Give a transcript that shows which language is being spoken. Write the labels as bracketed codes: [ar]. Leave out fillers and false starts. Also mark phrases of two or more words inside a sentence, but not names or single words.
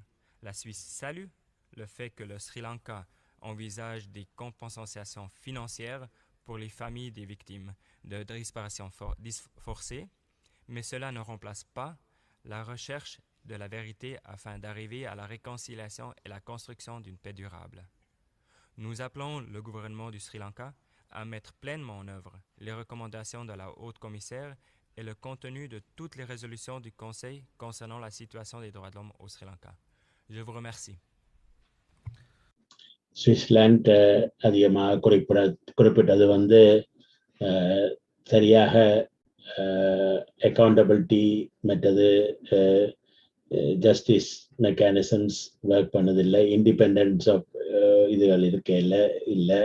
[fr] La Suisse salue le fait que le Sri Lanka envisage des compensations financières pour les familles des victimes de disparitions forcées, mais cela ne remplace pas la recherche de la vérité afin d'arriver à la réconciliation et la construction d'une paix durable. Nous appelons le gouvernement du Sri Lanka à mettre pleinement en œuvre les recommandations de la haute commissaire et le contenu de toutes les résolutions du Conseil concernant la situation des droits de l'homme au Sri Lanka. Je vous remercie. [ta] சுவிட்சர்லாந்து அதிகமாக குறிப்பிட்டது சரியாக அக்கௌண்டபிலிட்டி மற்றது [en] justice mechanisms work [ta] பண்ணதில்லை, [en] independence of [ta] இதுகள் இல்லை.